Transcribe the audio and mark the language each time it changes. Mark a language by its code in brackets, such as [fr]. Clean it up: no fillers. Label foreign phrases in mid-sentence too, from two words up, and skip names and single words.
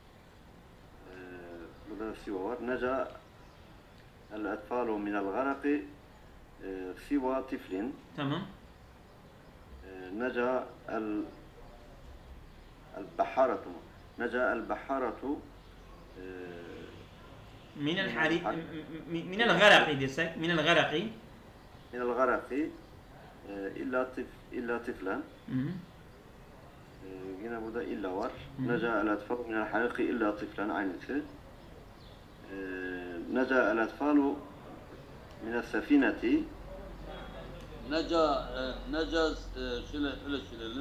[tr] Burada siva var. [ar] نجا الأطفال من الغرق سوى طفل. [tr] Tamam. [ar] نجا البحارة. نجا البحارة من الغرق desek. من الغرق. من الغرق إلا طفلا. [tr] Yine burada illa var. [ar] نجا الأطفال من الحريق إلا طفلا [tr] aynısı. [ar] نجا الأطفال من السفينة. [tr] Neca şöyle öyle söyleyelim.